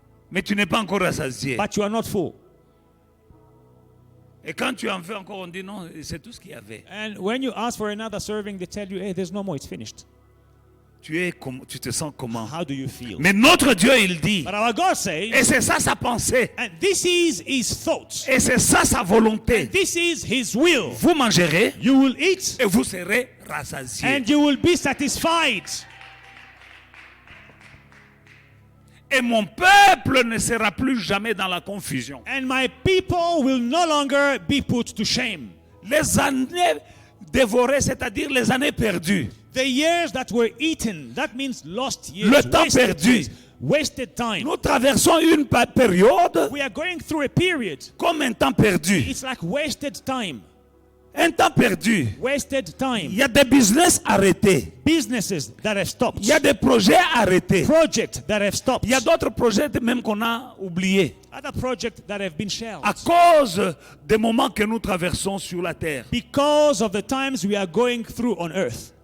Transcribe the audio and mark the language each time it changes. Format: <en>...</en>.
<fr>mais tu n'es pas encore rassasié.</fr> <en>but you are not full.</en> <fr>Et quand tu en fais encore, on dit non, c'est tout ce qu'il y avait.</fr> <en>And when you ask for another serving, they tell you, hey, there's no more, it's finished.</en> <fr>Tu te sens comment?</fr> <en>How do you feel?</en> <fr>Mais notre Dieu, il dit,</fr> <en>But our God says,</en> <fr>et c'est ça sa pensée,</fr> <en>and this is His thoughts,</en> <fr>et c'est ça sa volonté.</fr> <en>this is His will.</en> <fr>Vous mangerez</fr> <en>You will eat</en> <fr>et vous serez rassasiés.</fr> <en>and you will be satisfied.</en> <fr>Et mon peuple ne sera plus jamais dans la confusion.</fr> <en>And my people will no longer be put to shame.</en> <fr>Les années dévorées, c'est-à-dire les années perdues.</fr> <en>The years that were eaten, that means lost years.</en> <fr>Le temps</fr> <en>wasted</en> <fr>perdu.</fr> <en>years, wasted time.</en> <fr>Nous traversons une période</fr> <en>We are going through a period.</en> <fr>comme un temps perdu.</fr> <en>It's like wasted time.</en> <fr>Un temps perdu.</fr> <en>Wasted</en> <fr>Il</fr> <en>time.</en> <fr>y a des business arrêtés.</fr> <en>Businesses that have stopped.</en> <fr>Il y a des projets arrêtés.</fr> <en>Projects that have stopped.</en> <fr>Il y a d'autres projets même qu'on a oubliés</fr> <en>Other projects that have been shelved.</en> <fr>à cause des moments que nous traversons sur la terre.</fr> <en>Because of the times we are going through on earth.</en>